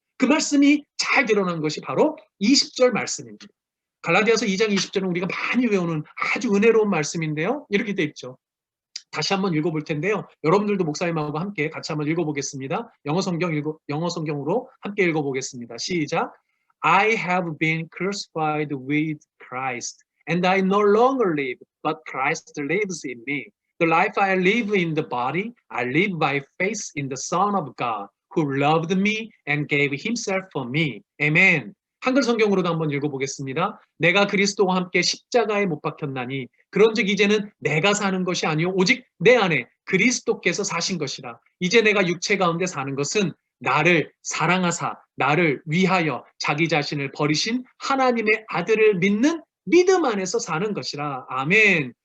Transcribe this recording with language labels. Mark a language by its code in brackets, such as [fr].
[ko] 그 말씀이 잘 드러난 것이 바로 20절 말씀입니다. 갈라디아서 2장 20절은 우리가 많이 외우는 아주 은혜로운 말씀인데요. 이렇게 돼 있죠. 다시 한번 읽어볼 텐데요. 여러분들도 목사님하고 함께 같이 한번 읽어보겠습니다. 영어 성경으로 함께 읽어보겠습니다. 시작. [en] I have been crucified with Christ, and I no longer live, but Christ lives in me. The life I live in the body, I live by faith in the Son of God, who loved me and gave himself for me. Amen. [ko] 한글 성경으로도 한번 읽어보겠습니다. 내가 그리스도와 함께 십자가에 못 박혔나니 그런즉 이제는 내가 사는 것이 아니요 오직 내 안에 그리스도께서 사신 것이라. 이제 내가 육체 가운데 사는 것은 나를 사랑하사 나를 위하여 자기 자신을 버리신 하나님의 아들을 믿는 믿음 안에서 사는 것이라. 아멘.